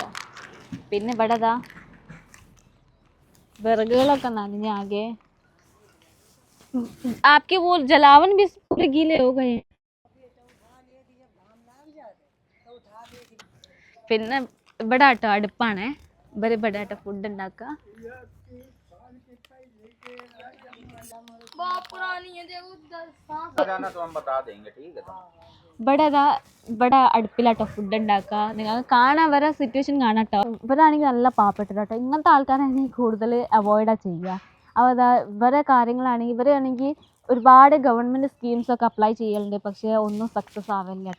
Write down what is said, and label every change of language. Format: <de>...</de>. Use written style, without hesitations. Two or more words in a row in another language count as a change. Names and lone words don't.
<ml>പിന്നെ ഇവിടെ ഇതാ വിറകുകളൊക്കെ നനഞ്ഞാകെ.</ml> <hi>आपके वो जलावन भी पूरे गीले हो गए हैं.</hi> <ml>പിന്നെ ഇവിടെ ആട്ടോ അടുപ്പാണ്. ഇവിടെ ആട്ടോ ഫുഡ് ഉണ്ടാക്കുക.</ml> <hi>बहुत पुरानी है, देखो 10 सांप जाना तो हम बता देंगे, ठीक है.</hi> <ml>ഇവിടെ അടുപ്പിലാട്ടോ ഫുഡ് ഉണ്ടാക്കുക. നിങ്ങൾക്ക് കാണാൻ വരെ സിറ്റുവേഷൻ കാണാം കേട്ടോ. ഇവരാണെങ്കിൽ നല്ല പാവപ്പെട്ട കേട്ടോ. ഇങ്ങനത്തെ ആൾക്കാരാണെങ്കിൽ കൂടുതൽ അവോയ്ഡാണ് ചെയ്യുക. അപ്പോൾ അതാ ഇവരെ കാര്യങ്ങളാണെങ്കിൽ ഇവരാണെങ്കിൽ ഒരുപാട് ഗവൺമെൻറ് സ്കീംസൊക്കെ അപ്ലൈ ചെയ്യലുണ്ട്, പക്ഷേ ഒന്നും സക്സസ് ആവില്ല കേട്ടോ.</ml>